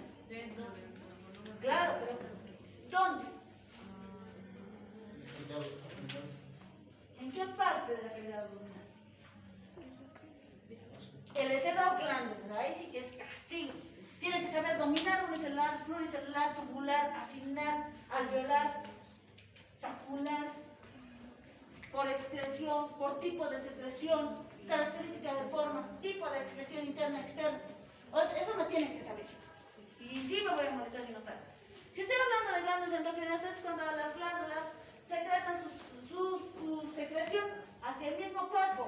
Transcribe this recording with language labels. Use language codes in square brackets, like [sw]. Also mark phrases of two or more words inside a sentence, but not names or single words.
[es] Claro, pero ¿dónde? ¿En qué parte de la cavidad abdominal? El hecerdo glándula, ahí sí que es castigo. Tiene que saber dominar unicelular, pluricelular, tubular, acinar, alveolar, sacular, por excreción, por tipo de secreción, característica de forma, tipo de excreción interna, externa. O sea, eso me tienen que saber. Y sí me voy a molestar si no saben. Si estoy hablando de glándulas endocrinas, es cuando las glándulas secretan su secreción hacia el mismo cuerpo.